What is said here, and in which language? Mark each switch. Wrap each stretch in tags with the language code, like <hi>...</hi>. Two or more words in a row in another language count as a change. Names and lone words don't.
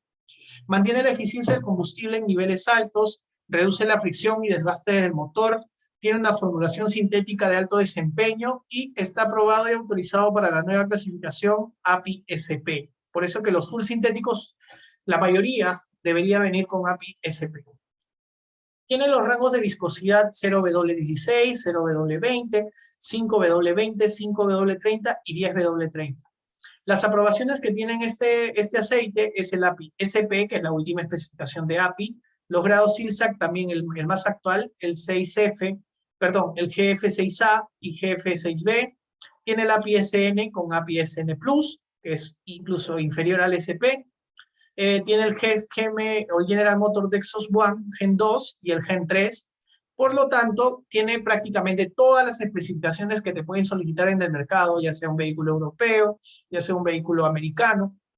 <es>Mantiene la eficiencia del combustible en niveles altos, reduce la fricción y desgaste del motor, tiene una formulación sintética de alto desempeño y está aprobado y autorizado para la nueva clasificación API-SP. Por eso que los full sintéticos, la mayoría debería venir con API-SP. Tiene los rangos de viscosidad 0W16, 0W20, 5W20, 5W30 y 10W30. Las aprobaciones que tienen este aceite es el API-SP, que es la última especificación de API, los grados SILSAC también el más actual, el 6F, perdón, el GF6A y GF6B, tiene el API-SN con API-SN+, que es incluso inferior al SP, tiene el GM o General Motor Dexos One, Gen 2 y el Gen 3, por lo tanto, tiene prácticamente todas las especificaciones que te pueden solicitar en el mercado, ya sea un vehículo europeo, ya sea un vehículo americano.</es>